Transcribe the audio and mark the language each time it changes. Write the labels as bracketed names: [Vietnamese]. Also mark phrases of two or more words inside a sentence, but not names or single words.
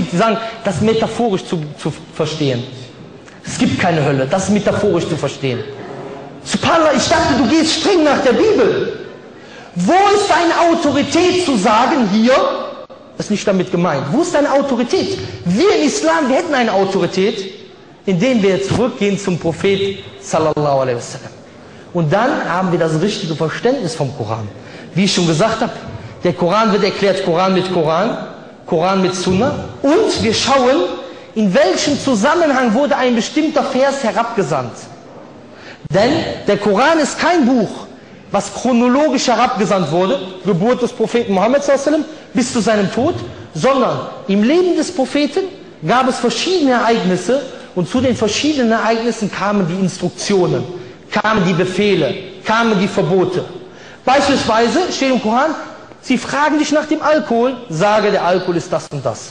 [German] Die sagen, das ist metaphorisch zu verstehen. Es gibt keine Hölle, das ist metaphorisch zu verstehen. Subhanallah, ich dachte, du gehst streng nach der Bibel. Wo ist deine Autorität zu sagen, hier, das ist nicht damit gemeint, wo ist deine Autorität? Wir im Islam, wir hätten eine Autorität, indem wir zurückgehen zum Prophet [Arabic] صلى الله عليه وسلم. [German] Und dann haben wir das richtige Verständnis vom Koran. Wie ich schon gesagt habe, der Koran wird erklärt, Koran mit Koran, Koran mit Sunna. Und wir schauen, in welchem Zusammenhang wurde ein bestimmter Vers herabgesandt. Denn der Koran ist kein Buch, was chronologisch herabgesandt wurde, Geburt des Propheten Mohammed [Arabic] صلى الله عليه وسلم [German] bis zu seinem Tod, sondern im Leben des Propheten gab es verschiedene Ereignisse und zu den verschiedenen Ereignissen kamen die Instruktionen, kamen die Befehle, kamen die Verbote. Beispielsweise steht im Koran, sie fragen dich nach dem Alkohol, sage, der Alkohol ist das und das.